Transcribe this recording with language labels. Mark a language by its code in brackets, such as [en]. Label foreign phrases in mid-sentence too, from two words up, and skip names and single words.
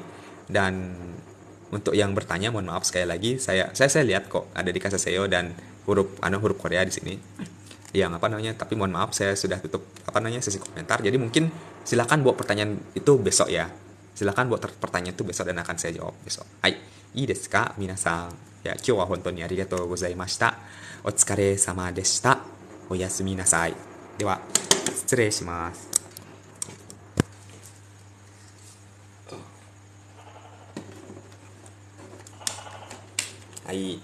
[id] Dan untuk yang bertanya, mohon maaf sekali lagi, saya lihat kok ada di Kasaseo dan huruf Korea di sini. Tapi mohon maaf, saya sudah tutup sesi komentar. Jadi mungkin silakan buat pertanyaan itu besok ya. Silakan buat pertanyaan itu besok dan akan saya jawab besok. Hai, [ja] いいですか皆さん？Ya、今日は本当にありがとうございました. お疲れ様でした。おやすみなさい. Dewa, 失礼します。はい。